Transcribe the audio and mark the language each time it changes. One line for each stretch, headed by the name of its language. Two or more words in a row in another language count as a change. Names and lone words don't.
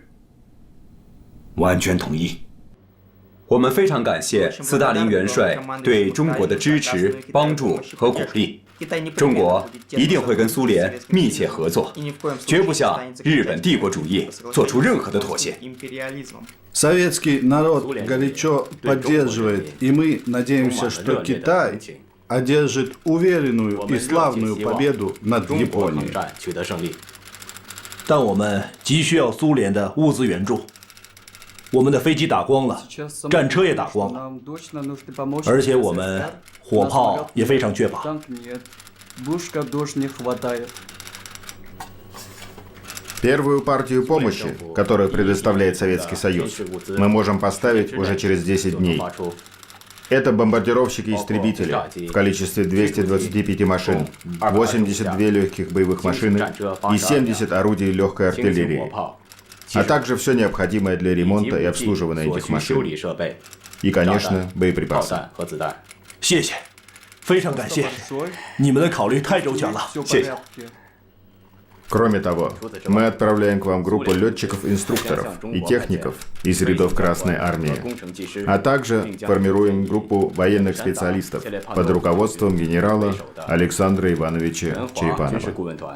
Chinese: 完全同意。我们非常感谢斯大林元帅对中国的支持、帮助和鼓励。中国一定会跟苏联密切合作，绝不向日本帝国主义做出任何的妥协。
Russian: Советский народ горячо поддерживает, и мы надеемся, что Китай одержит уверенную и славную победу над Японией.
Chinese: 取得胜利，但我们急需要苏联的物资援助。我们的飞机打光了，战车也打光了，而且我们火炮也非常缺乏。
Russian: Первую партию помощи, которую предоставляет Советский Союз, мы можем поставить уже через 10 дней. Это бомбардировщики-истребители в количестве 225 машин, 82 легких боевых машины и 70 орудий легкой артиллерии, а также все необходимое для ремонта и обслуживания этих машин. И, конечно, боеприпасы.
Chinese: 谢谢，非常感谢，你们的考虑太周全了，谢谢。
Russian: Кроме того, мы отправляем к вам группу летчиков-инструкторов и техников из рядов Красной Армии, а также формируем группу военных специалистов под руководством генерала Александра Ивановича Черепанова.